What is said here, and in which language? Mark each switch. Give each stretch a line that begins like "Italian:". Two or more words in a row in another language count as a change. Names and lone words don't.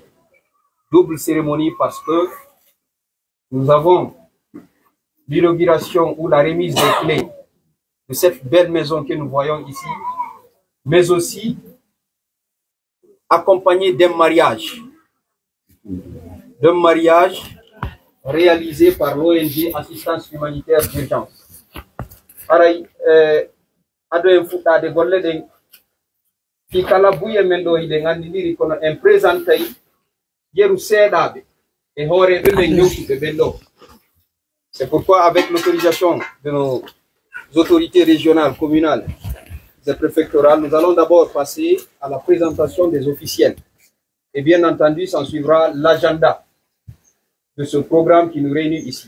French: Double cérémonie parce que nous avons l'inauguration ou la remise des clés de cette belle maison que nous voyons ici, mais aussi accompagné d'un mariage réalisé par l'ONG Assistance Humanitaire d'Urgence.
Fula: Aray, ado en fuɗɗade golle ɗen fi kala buye men ɗo hiɗen anndidiri kono en présentay yeru seeɗaɓe e hooreɓe ɓen yewtuɓe ɓen ɗo.
French: C'est pourquoi, avec l'autorisation de nos autorités régionales, communales et préfectorales, nous allons d'abord passer à la présentation des officiels. Et bien entendu, s'en suivra l'agenda de ce programme qui nous réunit ici.